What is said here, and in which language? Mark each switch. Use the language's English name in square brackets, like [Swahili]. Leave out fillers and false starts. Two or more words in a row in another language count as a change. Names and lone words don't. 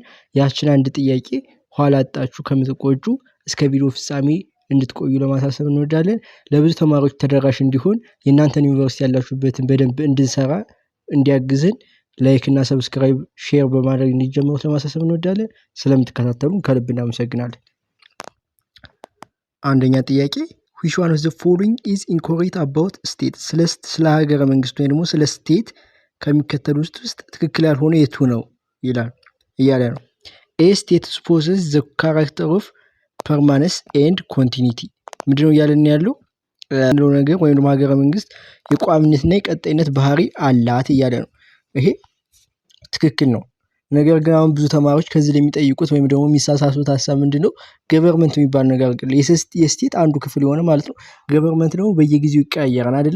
[Amharic] ያችን አንድ ጥያቄ ኋላ አጣችሁ ከምትቆጩ እስከ ቪዲዮ ፍጻሜ እንድትቆዩ ለማሳሰብ እንወዳለን። ለብዙ ተማሪዎች ተደራሽ እንዲሆን የእናንተን ዩኒቨርሲቲ ያላችሁበትን በደንብ እንድንሰራ እንዲያግዝን ላይክ እና ሰብስክራይብ ሼር በማድረግ እንዲጀምሩት ለማሳሰብ እንወዳለን። ስለምትከታተሉን ከልብ እናመሰግናለን። አንደኛ ጥያቄ [English] which one of the following is incorrect about state? [Amharic] ስለ ሀገረ መንግስት ወይ ደግሞ ስለ ስቴት ከሚከተሉት ውስጥ ትክክል ያልሆነ የቱ ነው እያለ ነው። [English] A state supposes the character of permanence and continuity [Amharic] ምንድነው እያለን ያለው ነገር ወይም ደግሞ ሀገረ መንግስት የቋሚነትና የቀጣይነት ባህሪ አላት እያለ ነው። ይሄ ትክክል ነው። ነገር ግን አሁን ብዙ ተማሪዎች ከዚህ ላይ የሚጠይቁት ወይም ደግሞ የሚሳሳቱት ሀሳብ ምንድነው ገቨርንመንት የሚባል ነገር አለ። የስቴት አንዱ ክፍል የሆነ ማለት ነው። ገቨርንመንት ደግሞ በየጊዜው ይቀያየራል አይደለ?